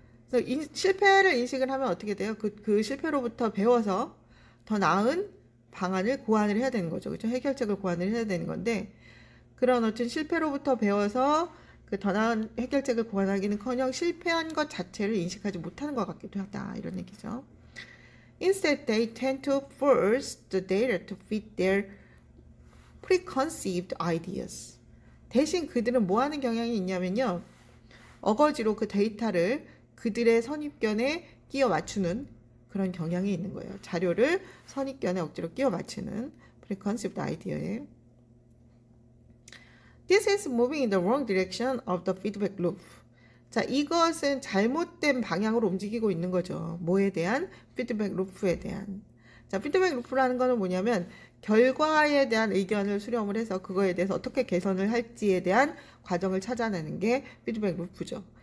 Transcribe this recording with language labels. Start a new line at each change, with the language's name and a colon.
Korean: 그래서 실패를 인식을 하면 어떻게 돼요? 그 실패로부터 배워서 더 나은 방안을 고안을 해야 되는 거죠. 그렇죠? 해결책을 고안을 해야 되는 건데 그런 어떤 실패로부터 배워서 그 더 나은 해결책을 고안하기는커녕 실패한 것 자체를 인식하지 못하는 것 같기도 하다. 이런 얘기죠.
English: Instead, they tend to force the data to fit their preconceived ideas.
Korean: 대신 그들은 뭐 하는 경향이 있냐면요. 어거지로 그 데이터를 그들의 선입견에 끼워 맞추는 그런 경향이 있는 거예요. 자료를 선입견에 억지로 끼워 맞추는 preconceived idea에.
English: This is moving in the wrong direction of the feedback loop.
Korean: 자, 이것은 잘못된 방향으로 움직이고 있는 거죠. 뭐에 대한? 피드백 루프에 대한. 자, 피드백 루프라는 거는 뭐냐면 결과에 대한 의견을 수렴을 해서 그거에 대해서 어떻게 개선을 할지에 대한 과정을 찾아내는 게 피드백 루프죠.